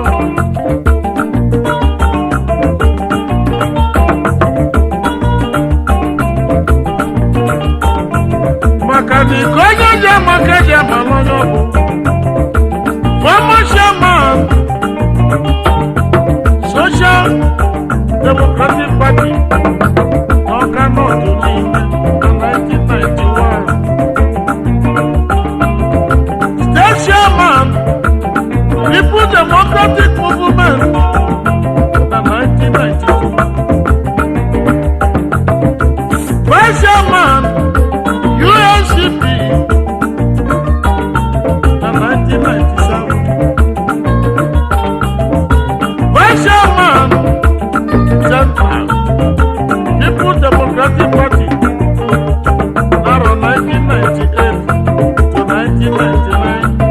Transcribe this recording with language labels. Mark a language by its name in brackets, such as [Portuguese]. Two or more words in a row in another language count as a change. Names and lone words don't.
[Igbo] maka na iko onye ji amaka ji amala onye ọ bụ [English] former chairman [Igbo] Social Democratic Party n'Awka North niile na 1991 [English] state chairman [Igbo] People Democratic Movement na 1992 [English] vice chairman [Igbo] UNCP na 1997 [English] vice chairman [Igbo] Central People Democratic Party naro 1998 to 1999